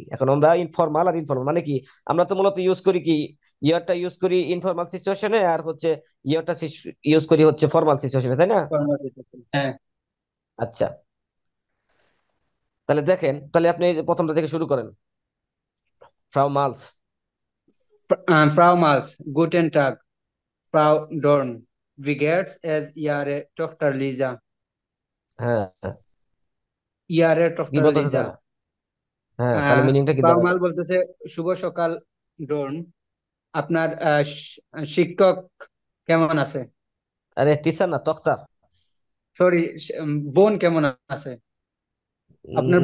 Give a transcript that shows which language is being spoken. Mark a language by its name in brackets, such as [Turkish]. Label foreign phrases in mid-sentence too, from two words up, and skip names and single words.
[Bangla] এখন আমরা ইনফর্মাল আর ইনফর্মাল মানে কি, আমরা তো মূলত ইউজ করি কি, ইয়রটা ইউজ করি [English] informal situation, [Bangla] আর হচ্ছে ইয়রটা ইউজ করি হচ্ছে [English] formal situation, [Bangla] তাই না? ফর্মাল, হ্যাঁ। আচ্ছা, তাহলে দেখেন, তাহলে আপনি এই যে প্রথমটা থেকে শুরু করেন, [German] Frau Mals. Frau Mals, guten Tag, Frau Dorn. Wie geht's es Ihre Tochter Lisa? [Bangla] হ্যাঁ হ্যাঁ, [German] Ihre [Bangla] কি [German] Tochter [Bangla] বলতেছে [German] Lisa. [Bangla] তাহলে? হ্যাঁ, তাহলে মিনিংটা কি [German] Frau [Bangla] দাঁড়াবে? Mal বলতেছে শুভ সকাল ডর্ন, আপনার শিক্ষক কেমন আছে? আরে টিচার না, তক্তার। সরি, বোন কেমন আছে? আপনার